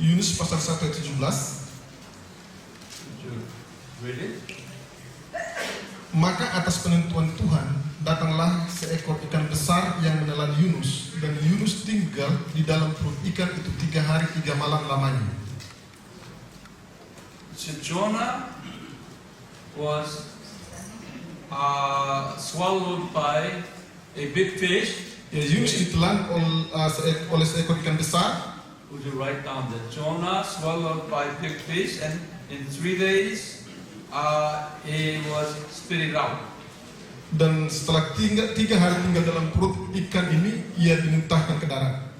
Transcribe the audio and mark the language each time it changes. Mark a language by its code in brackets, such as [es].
[id] Yunus pasal 1 ayat 17. [en] Did you read it? [id] Maka atas penentuan Tuhan datanglah seekor ikan besar yang menelan Yunus, dan Yunus tinggal di dalam perut ikan itu 3 hari 3 malam lamanya. [en] So Jonah was swallowed by a big fish, [id] Ya, Yunus ditelan oleh seekor ikan besar, [en] would you write down that Jonah swallowed by big fish, and in 3 days he was spit out. [id] Dan setelah 3 hari tinggal dalam perut ikan ini, ia dimuntahkan ke darat.